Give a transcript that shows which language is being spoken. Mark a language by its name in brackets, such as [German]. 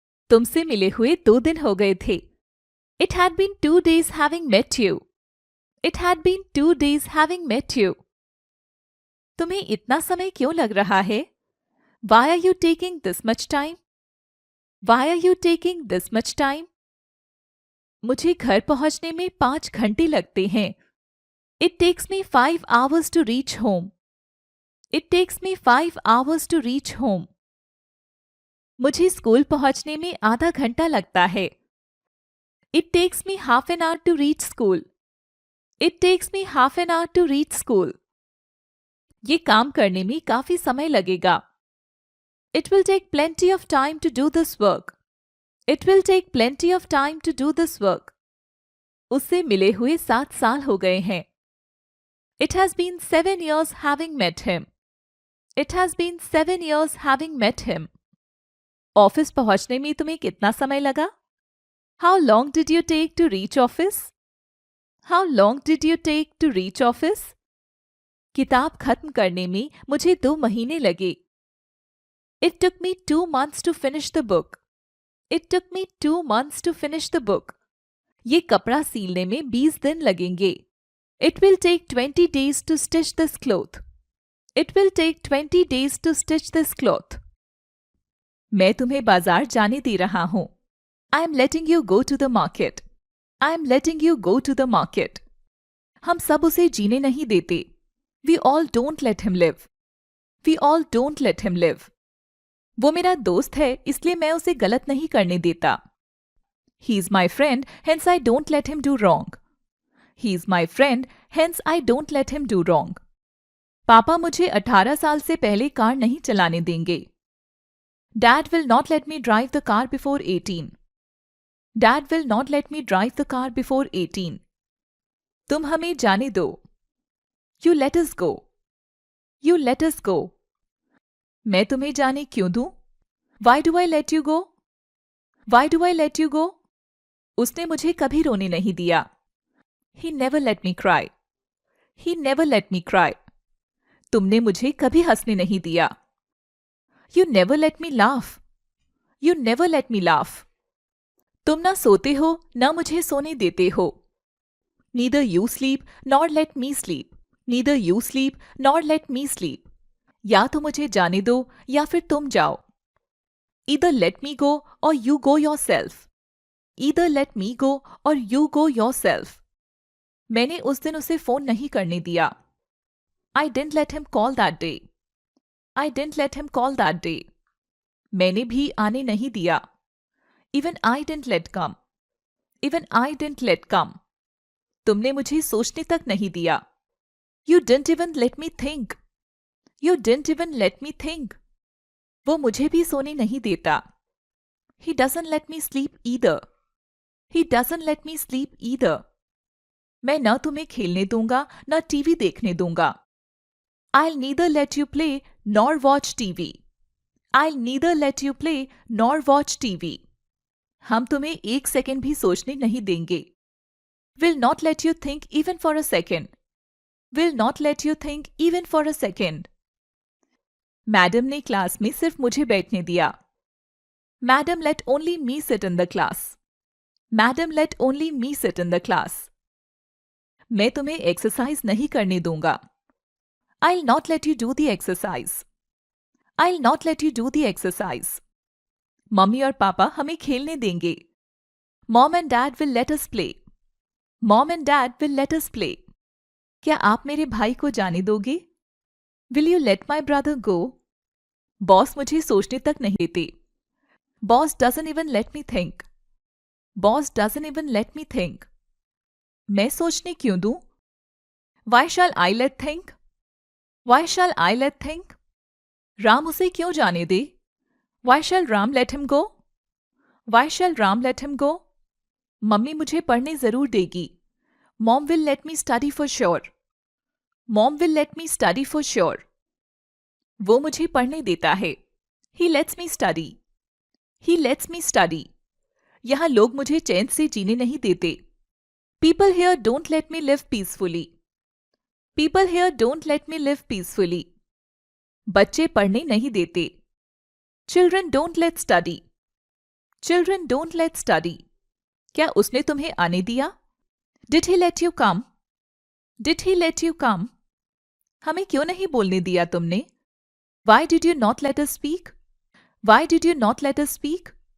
[Hindi] तुमसे मिले हुए 2 दिन हो गए थे. [English] It had been 2 days having met you. It had been 2 days having met you. [Hindi] तुम्हें इतना समय क्यों लग रहा है? [English] Why are you taking this much time? Why are you taking this much time? [Hindi] मुझे घर पहुंचने में 5 घंटे लगते हैं. [English] It takes me 5 hours to reach home. It takes me 5 hours to reach home. [Hindi] मुझे स्कूल पहुंचने में आधा घंटा लगता है. [English] It takes me half an hour to reach school. It takes me half an hour to reach school. [Hindi] ये काम करने में काफी समय लगेगा. [English] It will take plenty of time to do this work. It will take plenty of time to do this work. [Hindi] उससे मिले हुए 7 साल हो गए हैं. [English] It has been 7 years having met him. It has been 7 years having met him. [Hindi] Office पहुंचने में तुम्हें कितना समय लगा? [English] How long did you take to reach office? How long did you take to reach office? [Hindi] किताब खत्म करने में मुझे 2 महीने लगे. [English] It took me 2 months to finish the book. It took me 2 months to finish the book. [Hindi] ये कपड़ा सीलने में 20 दिन लगेंगे. [English] It will take 20 days to stitch this cloth. It will take 20 days to stitch this cloth. [Hindi] मैं तुम्हें बाजार जाने दे रहा हूँ. [English] I am letting you go to the market. I am letting you go to the market. [Hindi] हम सब उसे जीने नहीं देते. [English] We all don't let him live. We all don't let him live. [Hindi] वो मेरा दोस्त है इसलिए मैं उसे गलत नहीं करने देता. [English] He is my friend, hence I don't let him do wrong. He is my friend, hence I don't let him do wrong. [Hindi] पापा मुझे 18 साल से पहले कार नहीं चलाने देंगे. [English] Dad will not let me drive the car before 18. Dad will not let me drive the car before 18. [Hindi] तुम हमें जाने दो. [English] You let us go. You let us go. [Hindi] मैं तुम्हें जाने क्यों दूं? [English] Why do I let you go? Why do I let you go? [Hindi] उसने मुझे कभी रोने नहीं दिया. [English] He never let me cry. He never let me cry. [Hindi] तुमने मुझे कभी हंसने नहीं दिया. [English] You never let me laugh. You never let me laugh. [Hindi] तुम ना सोते हो ना मुझे सोने देते हो. [English] Neither you sleep nor let me sleep. Neither you sleep nor let me sleep. [Hindi] या तो मुझे जाने दो या फिर तुम जाओ. [English] Either let me go or you go yourself. Either let me go or you go yourself. [Hindi] मैंने उस दिन उसे फोन नहीं करने दिया. [English] I didn't let him call that day. I didn't let him call that day. [Hindi] मैंने भी आने नहीं दिया. [English] Even I didn't let come. Even I didn't let come. [Hindi] तुमने मुझे सोचने तक नहीं दिया. [English] You didn't even let me think. You didn't even let me think. [Hindi] वो मुझे भी सोने नहीं देता. [English] He doesn't let me sleep either. He doesn't let me sleep either. [Hindi] मैं न तुम्हें खेलने दूंगा न टीवी देखने दूंगा. [English] I'll neither let you play nor watch TV. I'll neither let you play nor watch TV. [Hindi] हम तुम्हें 1 सेकंड भी सोचने नहीं देंगे. [English] Will not let you think even for a second. Will not let you think even for a second. [Hindi] Madam ने class में सिर्फ मुझे बैठने दिया. [English] Madam let only me sit in the class. Madam let only me sit in the class. [Hindi] मैं तुम्हें exercise नहीं करने दूंगा. [English] I'll not let you do the exercise. I'll not let you do the exercise. [Hindi] Mummy और पापा हमें खेलने देंगे. [English] Mom and Dad will let us play. Mom and Dad will let us play. [Hindi] क्या आप मेरे भाई को जाने दोगे? [English] Will you let my brother go? [Hindi] Boss मुझे सोचने तक नहीं देते. [English] Boss doesn't even let me think. Boss doesn't even let me think. [Hindi] मैं सोचने क्यों दूं? [English] Why shall I let think? Why shall I let think? [Hindi] Ram उसे क्यों जाने दे? [English] Why shall Ram let him go? Why shall Ram let him go? [Hindi] Mummy मुझे पढ़ने जरूर देगी. [English] Mom will let me study for sure. Mom will let me study for sure. [Hindi] वो मुझे पढ़ने देता है. [English] He lets me study. He lets me study. [Hindi] यहाँ लोग मुझे चैन से जीने नहीं देते. [English] People here don't let me live peacefully. People here don't let me live peacefully. [Hindi] बच्चे पढ़ने नहीं देते. [English] Children don't let study. Children don't let study. [Hindi] क्या उसने तुम्हें आने दिया? [English] Did he let you come? Did he let you come? [Hindi] हमें क्यों नहीं बोलने दिया तुमने? [English] Why did you not let us speak? Why did you not let us speak?